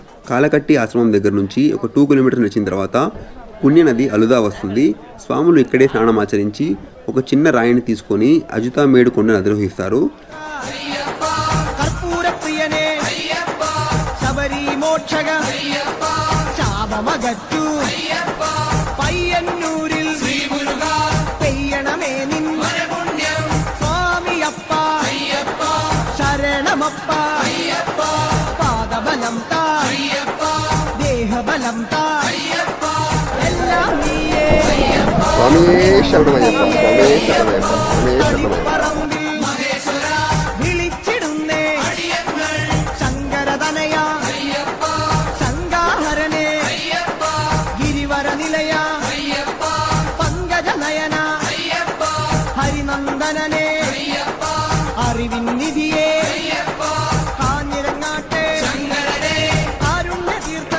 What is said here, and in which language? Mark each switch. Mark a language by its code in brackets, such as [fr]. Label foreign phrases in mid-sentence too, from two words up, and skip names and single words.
[te] కాలకట్టి ఆశ్రమం దగ్గర నుంచి ఒక 2 కిలోమీటర్స్ నడిచిన తర్వాత పుణ్యనది అలుదా వస్తుంది. స్వాములు ఇక్కడే స్నానం ఆచరించి ఒక చిన్న రాయిని తీసుకొని అజుతా మేడు కొండను అధిరోహిస్తారు. [ml] കർപ്പൂര പ്രിയനേ ശബരി മോക്ഷഗ ശാപമകറ്റു പയ്യന്നൂരിൽ പെയ്യണമേ നിൻ സ്വാമിയപ്പ ശരണമപ്പ പാദബലം താ ദേഹബലം താ എല്ലാം നീയേ [te] స్వామియే శరణమయ్యప్ప స్వామియే శరణమయ్యప్ప స్వామియే శరణమయ్యప్ప. [ml] പറമ്പിൽ വിളിച്ചിടുന്നേ ശങ്കരതനയ ശങ്കാഹരനെ ഗിരിവര നിലയ പങ്കജനയന ഹരിനന്ദനനെ അറിവിൻ നിധിയെ കാഞ്ഞിരങ്ങാട്ടെ കാരുണ്യതീർത്ഥം